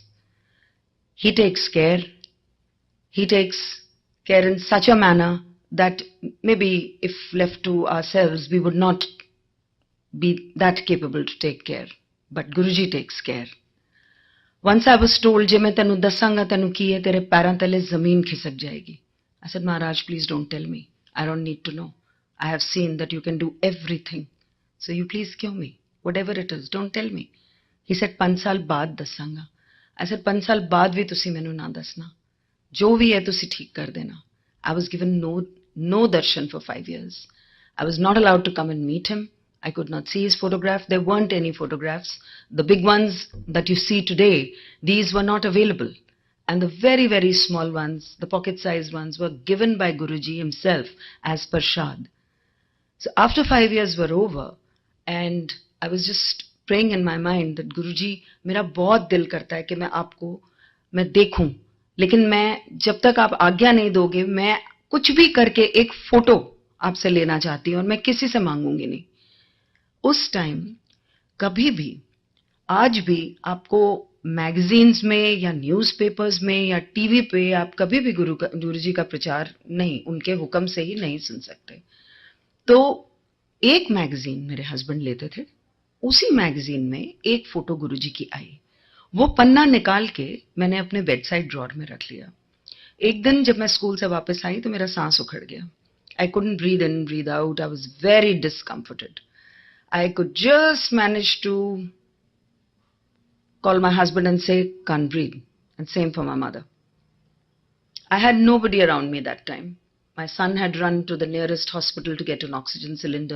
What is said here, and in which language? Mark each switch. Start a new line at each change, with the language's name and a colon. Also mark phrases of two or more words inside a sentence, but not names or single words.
English: He takes care. He takes care in such a manner that maybe if left to ourselves, we would not be that capable to take care. But Guruji takes care. Once I was told,
Punjabi: ਜੇ ਮੈਂ ਤੈਨੂੰ ਦੱਸਾਂਗਾ ਤੈਨੂੰ ਕੀ ਹੈ, ਤੇਰੇ ਪੈਰਾਂ ਤਲੇ ਜ਼ਮੀਨ ਖਿਸਕ ਜਾਏਗੀ.
English: I said, Maharaj, please don't tell me. I don't need to know. I have seen that you can do everything. So you please cure me. Whatever it is, don't tell me. He said,
Punjabi: 5 ਸਾਲ ਬਾਅਦ ਦੱਸਾਂਗਾ.
English: I said,
Punjabi: 5 ਸਾਲ ਬਾਅਦ ਵੀ ਤੁਸੀਂ ਮੈਨੂੰ ਨਾ ਦੱਸਣਾ. ਜੋ ਵੀ ਹੈ ਤੁਸੀਂ ਠੀਕ ਕਰ ਦੇਣਾ.
English: I was given no darshan for 5 years. I was not allowed to come and meet him. I could not see his photograph. There weren't any photographs. The big ones that you see today, these were not available. And the very, very small ones, the pocket-sized ones, were given by Guruji himself as prasad. So after 5 years were over, and I was just praying in my mind that Guruji,
Hindi: मेरा बहुत दिल करता है कि मैं आपको मैं देखूं, लेकिन मैं जब तक आप आज्ञा नहीं दोगे, मैं कुछ भी करके एक फोटो आपसे लेना चाहती हूं और मैं किसी से मांगूंगी नहीं. उस टाइम कभी भी, आज भी आपको मैगजीन्स में या न्यूज़पेपर्स में या टीवी पे आप कभी भी गुरुजी का प्रचार नहीं, उनके हुक्म से ही नहीं सुन सकते. तो एक मैगजीन मेरे हस्बैंड लेते थे, उसी मैगजीन में एक फोटो गुरुजी की आई। वो पन्ना निकाल के मैंने अपने
English: bed side drawer
Hindi: में रख लिया। एक दिन जब मैं स्कूल से वापस आई तो मेरा सांस उखड़ गया।
English: I couldn't breathe in, breathe out, I was very discomforted. I could just manage to call my husband and say, can't breathe. And same for my mother. I had nobody around me that time. My son had run to the nearest hospital to get an oxygen cylinder.